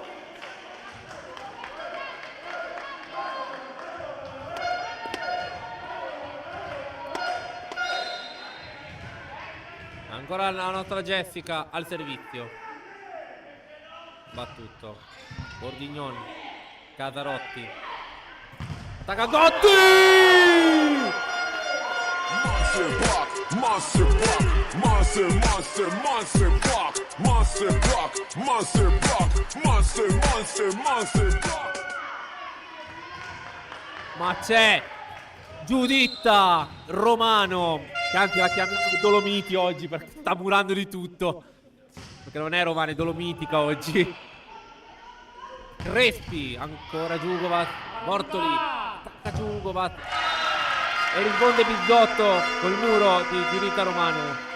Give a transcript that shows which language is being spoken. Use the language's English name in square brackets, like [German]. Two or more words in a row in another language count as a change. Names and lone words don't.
[Italian] Ancora la nostra Jessica al servizio. Battuto. Bordignon. Casarotti. Attacca Gotti! [English] Monster block, monster block, monster, monster, monster block, monster block, monster block, monster, monster, monster block. [Italian] Ma c'è Giuditta Romano, che anzi la chiamiamo Dolomiti oggi perché sta murando di tutto, perché non è romana, è dolomitica oggi. Crespi, ancora Giugovat, Bortoli, attacca Giugovat e risponde Bizzotto col muro di Giuditta Romano.